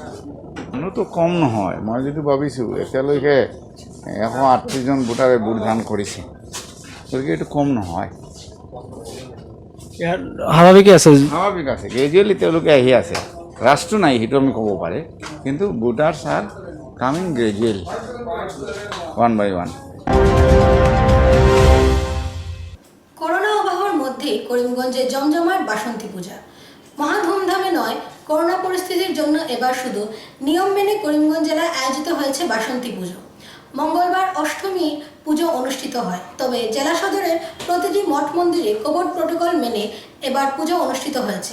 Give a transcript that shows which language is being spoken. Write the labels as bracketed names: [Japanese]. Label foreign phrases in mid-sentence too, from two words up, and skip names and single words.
[Assamese] মানুহটো কম নহয়, মই যিটো ভাবিছোঁ এতিয়ালৈকে 138জন ভোটাৰে ভোটদান কৰিছে, গতিকে এইটো কম নহয়, ইয়াৰ স্বাভাৱিকে আছে। স্বাভাৱিক আছে। গ্ৰেজুৱেলি তেওঁলোকে আহি আছে, ৰাষ্ট্ৰ নাই সেইটো আমি ক'ব পাৰে, কিন্তু [English] voters are coming gradually one by one. [Bangla] করোনা আবহাওয়ার মধ্যে করিমগঞ্জে জমজমাট বাসন্তী পূজা। মহা ধুমধামে নয়, করোনা পরিস্থিতির জন্য এবার শুধু নিয়ম মেনে করিমগঞ্জ জেলায় আয়োজিত হয়েছে বাসন্তী পুজো। মঙ্গলবার অষ্টমী পুজো অনুষ্ঠিত হয়, তবে জেলা সদরের প্রতিটি মঠ মন্দিরে কোভিড প্রোটোকল মেনে এবার পুজো অনুষ্ঠিত হয়েছে।